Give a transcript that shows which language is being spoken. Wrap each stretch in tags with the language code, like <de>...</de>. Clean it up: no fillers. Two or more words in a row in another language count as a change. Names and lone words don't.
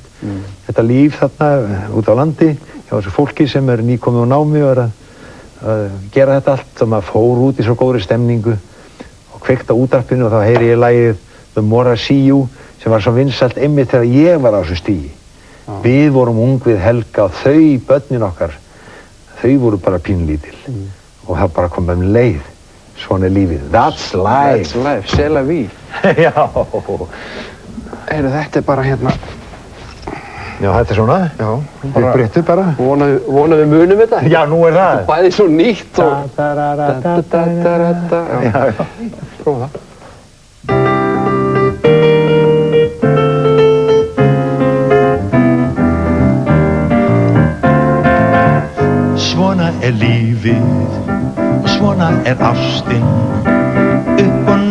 <is>Þetta líf þarna út á landi hjá þessu fólki sem nýkomið úr námi og að gera þetta allt og maður fór út í svo góðri stemningu og kveikt á útvarpinu og þá heyri ég lagið The More I See You sem var svo vinsælt einmitt þegar ég var á þessu stigi. Við vorum ung við Helga og þau, börnin okkar, þau voru bara pínlítil og það bara kom með leið. Svona er lífið.</is> <en>That's life. That's life.</en> <fr>C'est la vie.</fr> <is>Já. Þetta er bara hérna... Já, þetta er svona. Já. Við breyttum bara. Vona við munum þetta. Já, nú er það. Þetta er bæði svo nýtt og... Já. Prófa það. Svona er lífið og svona er ástin upp og</is>